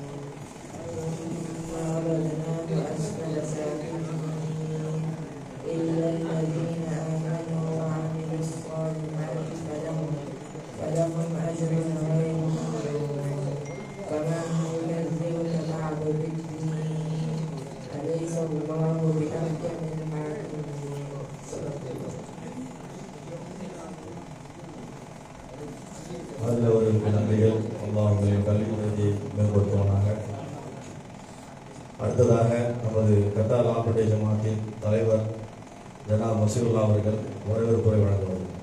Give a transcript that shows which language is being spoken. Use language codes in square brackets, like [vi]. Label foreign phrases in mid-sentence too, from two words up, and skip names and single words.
[ar] ثم رددناه أسفل سافلين إلا الذين آمنوا وعملوا الصالحات فلهم أجر غير ممنون كما يكذبك بعد بالدين أليس الله بأحكم الحاكمين. [ta] அதில் அவர்களுக்கு நன்றிகள். அல்லாஹ் அவர்களின் கல்வி உதவியை மேம்படுத்துவானாக. அடுத்ததாக நமது கத்தார் லால்பேட்டை ஜமாத்தின் தலைவர் ஜனாப் மசீருல்லா அவர்கள் வரவேற்புரை வழங்குவார்கள்.